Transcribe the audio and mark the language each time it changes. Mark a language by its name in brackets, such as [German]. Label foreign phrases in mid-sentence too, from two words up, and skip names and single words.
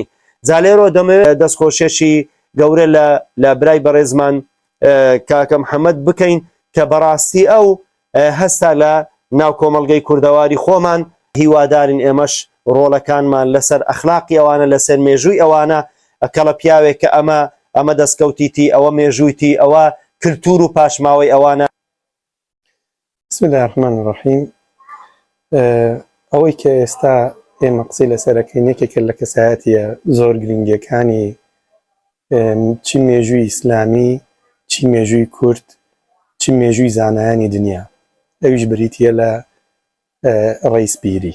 [Central Kurdish] جالێرۆ دەمەوێت دەستخۆشێکی گەورە لە برای بەڕێزمان کاکە محەممەد بکەین کە بەڕاستی ئەو هەستا لە ناو کۆمەڵگەی کوردەواری خۆمان هیوادارین ئێمەش ڕۆڵەکانمان لەسەر ئەخلاقی ئەوانە، لەسەر مێژووی ئەوانە ئەکەڵە پیاوێک کە ئەمە دەستکەوتیتی، ئەوە مێژوویتی، ئەوە کللتور و پاشماوەی ئەوانە. [Arabic] بسم الله الرحمن الرحیم. [Central Kurdish] ئەوەی کە ئێستا ئێمە قسەی لەسەرەکەی یەکێکە لە کەسایەتیە زۆر گرنگەکانی چی مێژووی ئیسلامی، چی مێژووی کورد، چی مێژووی زانایانی دنیا، ئەویش بریتە لە ڕئیسپیری.